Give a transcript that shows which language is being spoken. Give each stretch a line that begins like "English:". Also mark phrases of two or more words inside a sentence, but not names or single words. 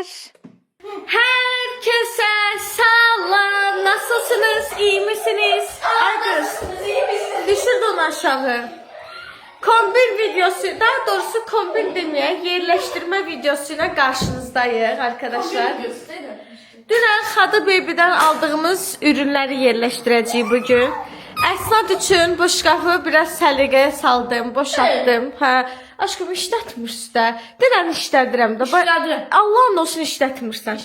Turkish: Herkese selam. Nasılsınız? İyi misiniz? Arkadaşlar, düşürdü onu aşağı. Kombin videosu, daha doğrusu kombin demeye yerleştirme videosuyla karşınızdayız arkadaşlar.
Azerbaijani: Dünən Xadı Baby'dən aldığımız ürünləri yerləşdirəcəyik bugün. Əsnad üçün bu şkafı biraz səliqəyə saldım, boşaltdım. Hə, aşkım işlətmirsən də. Dünən işlədirəm də. İşlədirəm. Allah'ın olsun işlətmirsən.